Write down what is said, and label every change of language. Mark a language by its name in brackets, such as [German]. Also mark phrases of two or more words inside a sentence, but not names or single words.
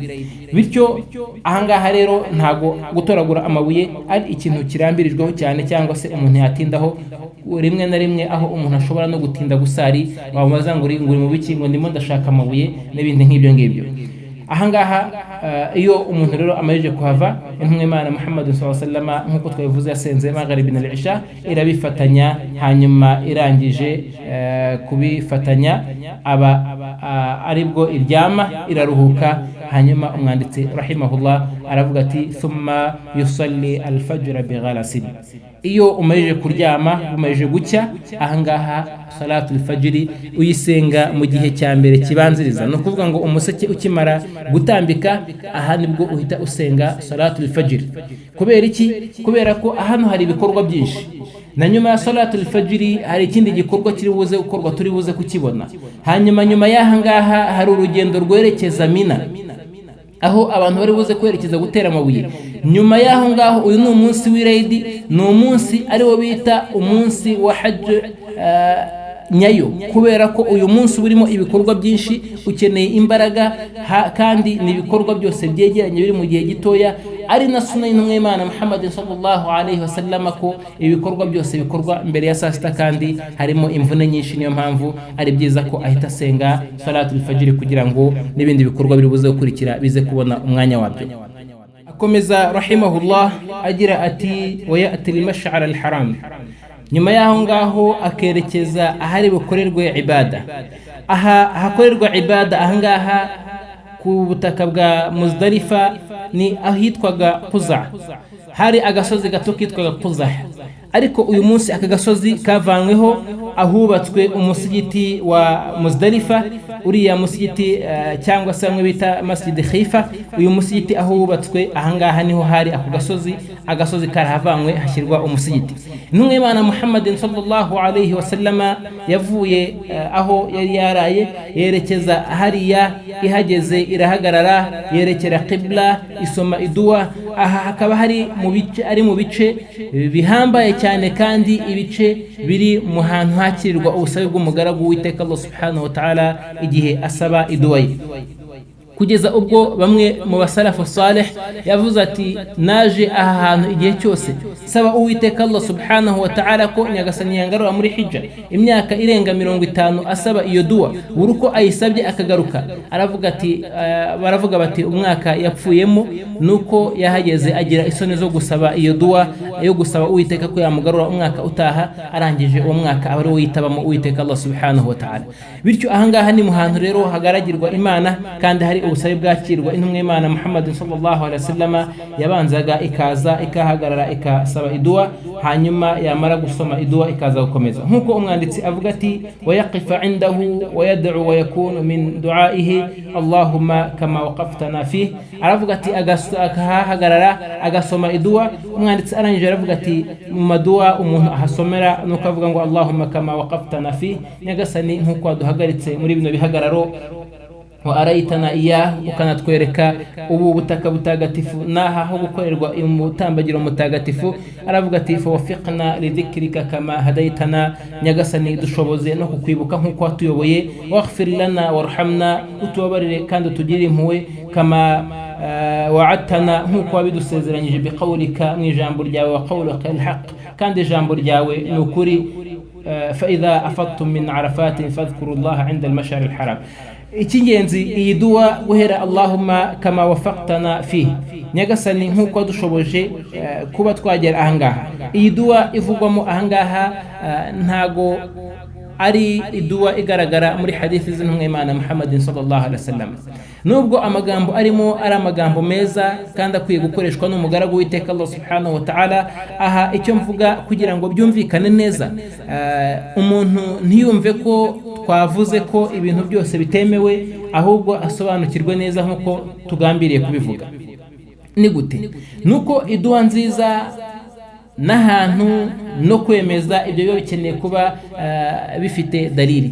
[Kinyarwanda] Bityo ahangaha rero ntago gutoragura amabuye ari ikintu kirambirijweho cyane, cyangwa se umuntu yatindaho rimwe na rimwe, aho umuntu ashobora no gutinda gusari, wabaza ngo uri mu biki, ngo ndimo ndashaka amabuye n'ibindi nk'ibyo ngibyo. Ahangaha iyo umuntu rero amajije kuhava, intumwa y'Imana Muhammad [Arabic] صلى الله عليه وسلم [Kinyarwanda] nkuko twabivuze yasenze magharibi na al-isha, irabifatanya, hanyuma irangije kubifatanya aba aribwo iryama iraruhuka. Hanyuma umwanditsi rahimahullah aravuga ati [Arabic] ثم يصلي الفجر بغلس. [Kinyarwanda] Iyo umajije kuryama, umajije gucya, ahangaha [Arabic] صلاة الفجر [Kinyarwanda] uyisenga mu gihe cya mbere kibanziriza. No kuvuga ngo umuseke ukimara gutambika, aha nibwo uhita usenga [Arabic] صلاة الفجر. [Kinyarwanda] Kubera iki? Kubera ko hano hari ibikorwa byinshi, na nyuma ya [Arabic] صلاة الفجر [Kinyarwanda] hari ikindi gikorwa kiri buze gukorwa, turi buze kukibona. Hanyuma nyuma y'ahangaha hari urugendo rwerekeza Mina, aho abantu bari buze kwerekeza gutera amabuye. Nyuma y'aho ngaho, uyu ni umunsi w'Eid, ni umunsi ariwo bita umunsi wa Hajj nyayo, kubera ko uyu munsi burimo ibikorwa byinshi, ukeneye imbaraga, kandi ni ibikorwa byose byegeranye biri mu gihe gitoya. Ari na sunna y'intumwa y'Imana Muhammad [Arabic] صلى الله عليه وسلم [Kinyarwanda] ko ibikorwa byose bikorwa mbere ya saa sita, kandi harimo imvune nyinshi. Niyo mpamvu ari byiza ko ahita asenga [Arabic] صلاة الفجر [Kinyarwanda] kugira ngo n'ibindi bikorwa biri buze gukurikira bize kubona umwanya wabyo. Akomeza rahimahullah agira ati [Arabic] ويأتي المشعر الحرام, [Kinyarwanda] nyuma y'aho ngaho akerekeza ahari bukorerwe ibada. Aha hakorerwa ibada ahangaha ku butaka bwa Muzdalifa ni ahitwaga Quza. Hari agasozi gato kitwaga Quza, ariko uyu munsi aka gasozi kavanyweho, ahubatswe umusigiti wa Muzdalifa. Uriya musigiti cyangwa se amwe bita Masjid Khifa, uyu musigiti aho hubatswe ahangaha niho hari ako gasozi. Agasozi karahavanywe hashyirwa umusigiti. Intumwa y'Imana Muhammadin [Arabic] صلى الله عليه وسلم [Kinyarwanda] yavuye aho yari yaraye yerekeza hariya, ihageze irahagarara, yerekera qibla, isoma idua. Aha hakaba hari mu bice bihambaye cyane, kandi ibice biri mu hantu hakirirwa ubusabe bw'umugaragu w'Uwiteka Allah [Arabic] سبحانه وتعالى [Kinyarwanda] igihe asaba idua ye. kugeza ubwo bamwe mu basalafu salih yavuze ati naje aha hantu igihe cyose saba uwiteka Allah [Arabic] سبحانه وتعالى [Kinyarwanda] ko nyagasani yangarura muri hijja imyaka irenga 50 asaba iyo dua buri uko ayisabye akagaruka aravuga ati baravuga bati umwaka yapfuyemo nuko yahageze agira isoni zo gusaba iyo dua yo gusaba uwiteka ko yamugarura umwaka utaha arangije uwo mwaka abari witabamo uwiteka Allah [Arabic] سبحانه وتعالى. [Kinyarwanda] Bityo ahangaha ni muhantu rero hagaragirwa Imana kandi hari ubusabe bwakirwa intumwe Imana Muhammad [Arabic] صلى الله عليه وسلم [Kinyarwanda] yabanzaga ikaza ikahagarara ikasaba idua hanyuma yamara gusoma idua ikaza gukomeza nkuko umwanditsi avuga ati [Arabic] ويقف عنده ويدعو ويكون من دعائه اللهم كما وقفتنا في [Kinyarwanda] aravuga ati agahagarara agasoma idua umwanditsi arangije aravuga ati mu madua umuntu ahasomera nuko avuga ngo [Arabic] اللهم كما وقفتنا في [Kinyarwanda] nyagasani nkuko duhagaritse muri bino bihagararo [Arabic] وأريتنا [Kinyarwanda] iya ukanatwereka ubu butaka butagatifu naha ho gukorerwa umutambagiro mutagatifu aravuga ati [Arabic] فوفقنا لذكرك كما هديتنا [Kinyarwanda] nyagasani dushoboze no kukwibuka nkuko watuyoboye [Arabic] واغفر لنا وارحمنا [Kinyarwanda] utubabarire kandi utugire impuhwe [Arabic] كما وعدتنا [Kinyarwanda] nkuko wabidusezeranyije biqawlika mu ijambo ryawe [Arabic] وقولك الحق [Kinyarwanda] kandi ijambo ryawe ni ukuri [Arabic] فإذا أفضتم من عرفات فاذكروا الله عند المشعر الحرام. [Kinyarwanda] icy'ingenzi iyi dua guhera [Arabic] اللهم كما وفقتنا في [Kinyarwanda] nyagasani nkuko dushoboje kuba twagera ahangaha. Iyi dua ivugwamo ahangaha ntago ari idua igaragara muri hadithi z'intumwa Imana Muhammad [Arabic] صلى الله عليه وسلم [Kinyarwanda] nubwo amagambo arimo ari amagambo meza kandi akwiye gukoreshwa n'umugaragu w'iteka Allah [Arabic] سبحانه وتعالى. [Kinyarwanda] Aha icyo mvuga kugira ngo byumvikane neza umuntu ntiyumve ko twavuze ko ibintu byose bitemewe ahubwo asobanukirwe neza nkuko tugambiriye kubivuga. Ni gute? Nuko idua nziza n'ahantu no kwemeza ibyo biba bikeneye kuba bifite dalili.